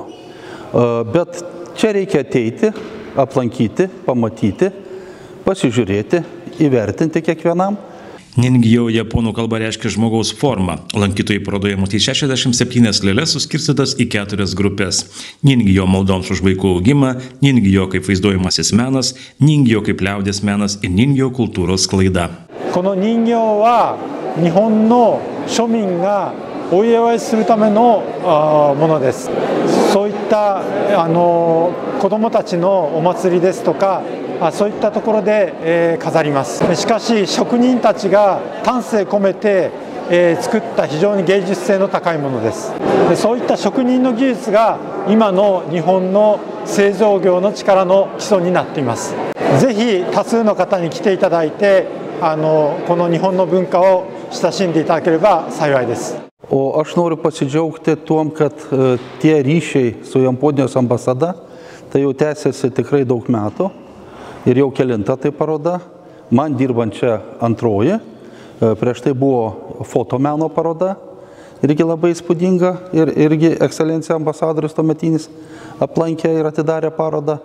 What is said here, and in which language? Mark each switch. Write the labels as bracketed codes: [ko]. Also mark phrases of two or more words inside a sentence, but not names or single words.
[lt] Bet čia reikia ateiti, aplankyti, pamatyti, pasižiūrėti, įvertinti kiekvienam. Ningijo japonų kalba reiškia žmogaus formą. Lankytojai parodoje matys 67 lėles suskirstytas į 4 grupės. Ningijo maldoms už vaikų augimą, Ningijo kaip vaizduojamasis menas, Ningijo kaip liaudies menas ir Ningijo kultūros sklaida. [ja] この人形は日本の庶民がお祝いするためのものです。そういった子どもたちのお祭りですとか、そういったところで飾ります。しかし職人たちが丹精込めて作った非常に芸術性の高いものです。そういった職人の技術が今の日本の製造業の力の基礎になっています。ぜひ多数の方に来ていただいて、この日本の文化を親しんでいただければ幸いです。 [lt] O aš noriu pasidžiaugti tuom, kad tie ryšiai su Japonijos ambasada tai jau tęsiasi tikrai daug metų ir jau kelinta tai paroda. Man dirbant čia antroji, prieš tai buvo fotomeno paroda, irgi labai įspūdinga ir irgi ekscelencija ambasadorius tuometinis aplankė ir atidarė parodą.